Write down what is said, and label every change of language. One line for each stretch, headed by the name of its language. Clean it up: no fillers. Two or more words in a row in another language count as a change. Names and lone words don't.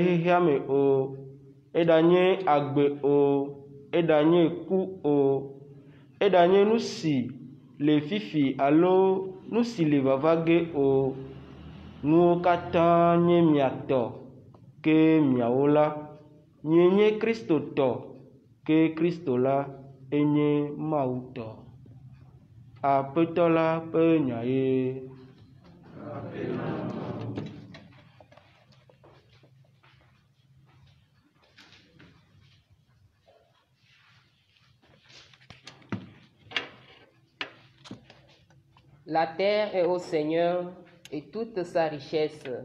Ewe: Hiame o, edanye agbe o, edanye ku o, edanye nusi le fifi alo nusi le vavage o, nuwo katã nye miatɔ ke miawo la, nye Kristo tɔ ke Kristo la enye Mawu tɔ. Aƒetɔ la ƒe nya ye.
French: La terre est au Seigneur et toute sa richesse.